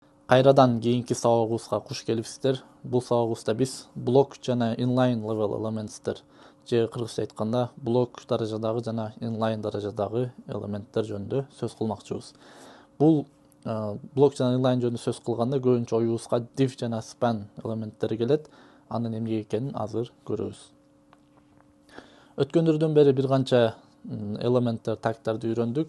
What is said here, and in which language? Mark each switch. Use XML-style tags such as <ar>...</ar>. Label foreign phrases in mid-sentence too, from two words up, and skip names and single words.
<ky>Кайрадан кийинки сабагыбызга куш келипсиздер. Бул сабагыбызда биз блок жана</ky> <en>inline level elements'тер</en> <ky>же кыргызча айтканда блок даражадагы жана inline даражадагы элементтер жөнүндө сөз кылмакчыбыз. Бул блок жана inline жөнүндө сөз кылганда көбүнчө оюбузга div жана span элементтери келет. Анын эмне экенин азыр көрөбүз. Өткөндөрдөн бери бир канча элементтер тагтарды үйрөндүк.</ky>